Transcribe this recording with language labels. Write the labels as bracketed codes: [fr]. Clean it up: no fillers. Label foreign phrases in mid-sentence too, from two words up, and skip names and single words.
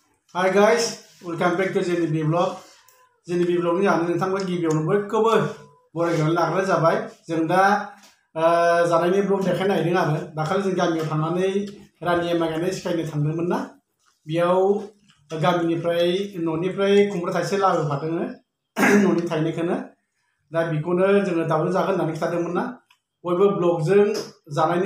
[en] Hi guys, welcome back to JNB Vlog. [brx] JNB Vlog ni जानो नोंथांखौ गिबियावनो बयखौबो बरायग्रोनानै लाग्रोनाय जाबाय। जों दा जानायनि ब्लग देखायनो नागिरदों आरो दाखालि जों गामियाव थांनानै रानिया माइ गायनाय सिखायनो थांदोंमोन ना बेयाव गामिनिफ्राय न'निफ्राय खुमब्रा थाइसे लाबोफादों न'नि थाइनायखौनो दा बेखौनो जोङो दाउजों जागोन होननानै खिथादोंमोन ना बयबो ब्लगजों जानायनि